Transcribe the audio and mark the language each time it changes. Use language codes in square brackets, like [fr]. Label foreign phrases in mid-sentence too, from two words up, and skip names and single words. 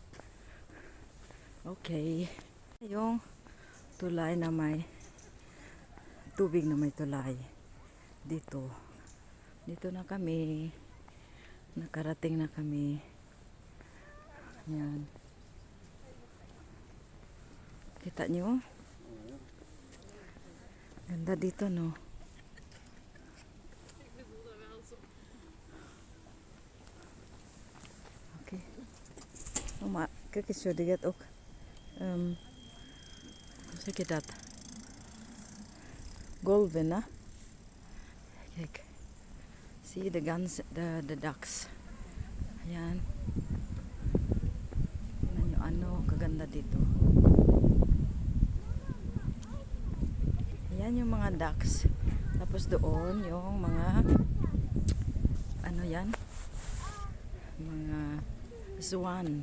[tl] Okay, yung tulay na may tubig na may tulay dito na kami, nakarating na kami. Yan, kita nyo, ganda dito, no? [nl] Okay, kijk eens zo, die gaat ook hoe zeg je dat? Golven, hè? Kijk. [en] See the guns, the ducks. [tl] Ayan. Tingnan nyo, ano, kaganda dito. Ayan yung mga ducks. Tapos doon, yung mga, ano yan? Mga swan.